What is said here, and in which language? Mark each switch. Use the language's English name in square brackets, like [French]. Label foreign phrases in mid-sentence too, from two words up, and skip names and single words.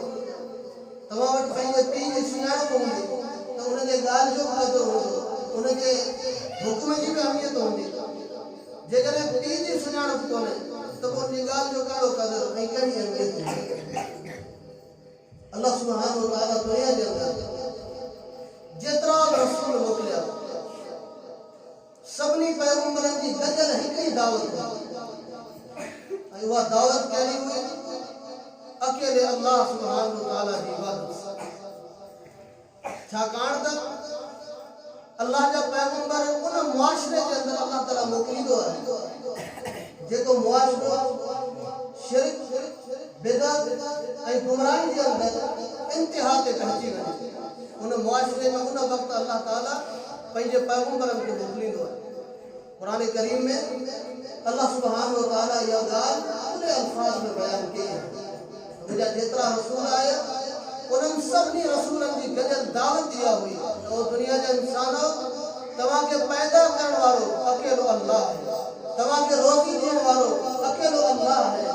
[Sindhi] तव्हां वटि पंहिंजे पीउ जी सुञाणप हूंदी त उनजे ॻाल्हि जो फ़ाइदो हूंदो, उनजे हुक्म जी बि अहमियत हूंदी। जेकॾहिं पीउ जी सुञाणप कोन्हे त पोइ उनजी ॻाल्हि जो कहिड़ो क़दुरु ऐं कहिड़ी अहमियत हूंदी? [Arabic] الله سبحانه وتعالى [Sindhi] दुनिया जे अंदर जेतरा रसूल मोकिलिया सभिनी पैगंबरनि जी गॾियल हिकिड़ी दावत हुई। उहा दावत कहिड़ी हुई? अकेले [Arabic] الله سبحانه وتعالى [Sindhi] जी इबादत। छाकाणि त अल्लाह जा पैगंबर उन मुआशरे जे अंदर अल्लाह ताला मोकिलींदो आहे जेको मुआशरो शिरक बिदअत ऐं गुमराही जे अंदर इंतिहा ते पहुची वञे। उन मुआशरे में उन वक़्तु अल्लाह ताला पंहिंजे पैगंबरनि खे मोकिलींदो आहे। क़ुरान करीम में [Arabic] الله سبحانه وتعالى [Sindhi] इहा ॻाल्हि पूरे अल्फाज़ में बयान कई आहे। मुंहिंजा जेतिरा रसूल आया उन्हनि सभिनी रसूलनि जी गॾियल दावत इहा हुई त दुनिया जा इंसानो तव्हांखे पैदा करण वारो अकेलो अल्लाह आहे। तव्हांखे रोज़ी ॾियण वारो अकेलो अल्लाह आहे।